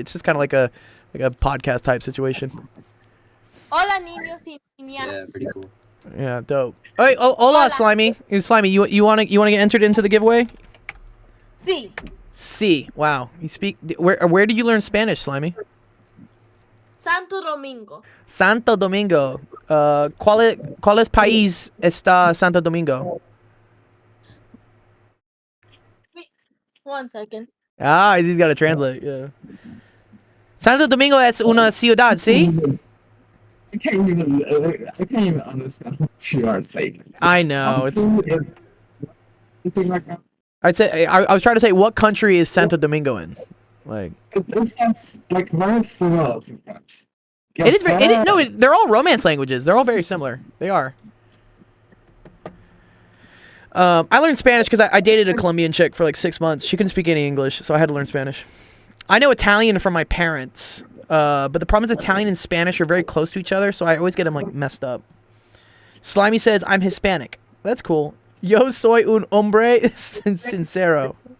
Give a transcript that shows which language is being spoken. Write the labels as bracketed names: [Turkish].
[English] It's just kind of like a podcast type situation. [Spanish] Hola, niños y niñas. [English] Yeah, pretty cool. Yeah, dope. All right, hola, Slimy. Slimy, you want to get entered into the giveaway? [Spanish] Sí. [English] Sí. Wow. You speak. Where did you learn Spanish, Slimy? [Spanish] Santo Domingo. Santo Domingo. ¿Cuál país está Santo Domingo? [English] Wait, 1 second. Ah, he's got to translate. Yeah. [Spanish] Santo Domingo es una ciudad, ¿sí? [English] I can't even understand what you are saying. I know. Anything like that? I'd say I was trying to say what country is Santo Domingo in? Like it sounds like very similar to French. It is very. They're all Romance languages. They're all very similar. They are. I learned Spanish because I dated a Colombian chick for like 6 months. She couldn't speak any English, so I had to learn Spanish. I know Italian from my parents, but the problem is Italian and Spanish are very close to each other, so I always get them like messed up. Slimy says I'm Hispanic. That's cool. [Spanish] Yo soy un hombre sincero.